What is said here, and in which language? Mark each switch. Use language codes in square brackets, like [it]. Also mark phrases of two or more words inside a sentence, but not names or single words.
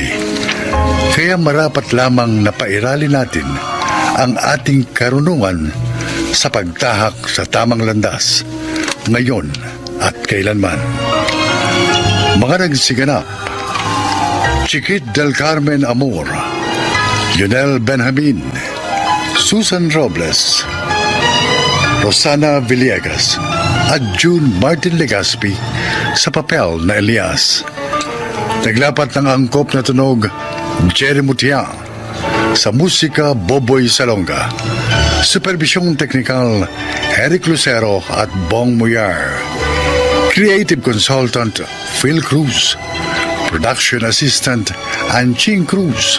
[tl] Kaya marapat lamang na pairalin natin ang ating karunungan sa pagtahak sa tamang landas, ngayon at kailanman. Mga nagsiganap: Chiquit del Carmen Amor, Yunel Benjamin, Susan Robles, Rosana Villegas at June Martin Legaspi sa papel na Elias. Naglapat ng angkop na tunog Jerry Mutia, sa musika Boboy Salonga, supervisyong teknikal Eric Lucero at Bong Muyar, [en] creative consultant [tl] Phil Cruz, [en] production assistant [tl] Anching Cruz.